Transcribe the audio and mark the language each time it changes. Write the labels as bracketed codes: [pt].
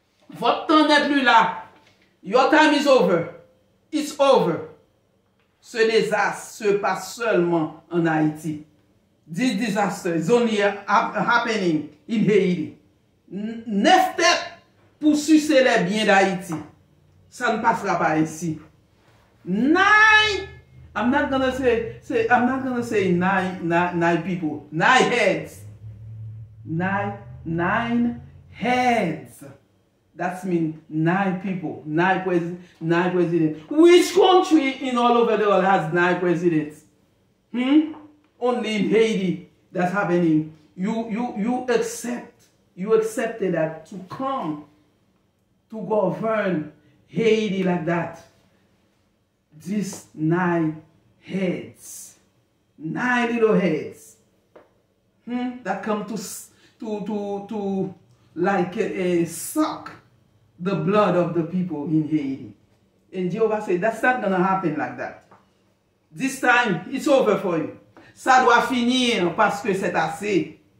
[fr] Votre temps n'est plus là. [en] Your time is over. It's over. [fr] Ce désastre se passe seulement en Haïti. [en] This disaster is only happening in Haiti. [fr] 9 têtes pour sucer les biens d'Haïti. Ça ne passera pas ici. 9. [en] I'm not gonna say nine people. 9 heads. Nine heads. That means 9 people, 9 presidents. Which country in all over the world has 9 presidents? Only in Haiti that's happening. You accepted that to come to govern Haiti like that. These 9 heads, 9 little heads, that come to like suck the blood of the people in Haiti. And Jehovah said, that's not going to happen like that. This time, it's over for you. [fr] Ça doit finir parce que c'est assez.